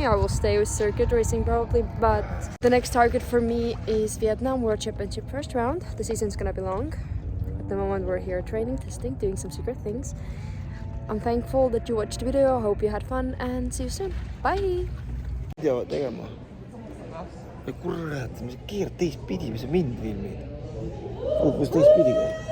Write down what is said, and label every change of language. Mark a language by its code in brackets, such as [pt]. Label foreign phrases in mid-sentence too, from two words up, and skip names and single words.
[en] I will stay with circuit racing probably, but the next target for me is Vietnam World Championship first round. The season's gonna be long. At the moment we're here training, testing, doing some secret things. I'm thankful that you watched the video. I hope you had fun and see you soon. Bye! [et] Video tegema. Kurat, mis keerad teistpidi, mis sa mind filmid? Kus teistpidi käib?